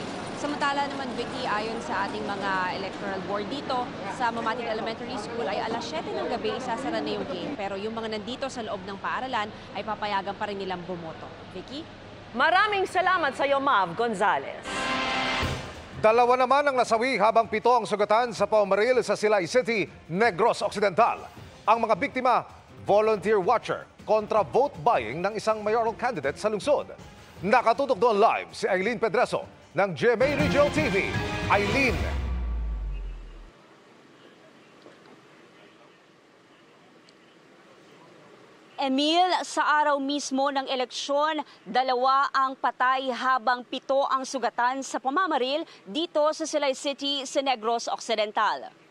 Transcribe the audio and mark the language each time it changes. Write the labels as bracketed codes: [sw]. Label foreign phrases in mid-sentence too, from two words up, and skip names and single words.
[tl] Samantala naman, Vicky, ayon sa ating mga electoral board dito sa Mamatid Elementary School ay alas 7 ng gabi isasara na yung gate. Pero yung mga nandito sa loob ng paaralan ay papayagan pa rin nilang bumoto. Vicky? Maraming salamat sa iyo, Mav Gonzalez. 2 naman ang nasawi habang 7 ang sugatan sa paumaril sa Silay City, Negros Occidental. Ang mga biktima, [en] volunteer watcher [tl] kontra [en] vote buying [tl] ng isang [en] mayoral candidate [tl] sa lungsod. Nakatutok doon live si Eileen Pedreso ng GMA Regional TV. Eileen. Emil, sa araw mismo ng eleksyon, 2 ang patay habang 7 ang sugatan sa pamamaril dito sa Silay City sa Negros Occidental.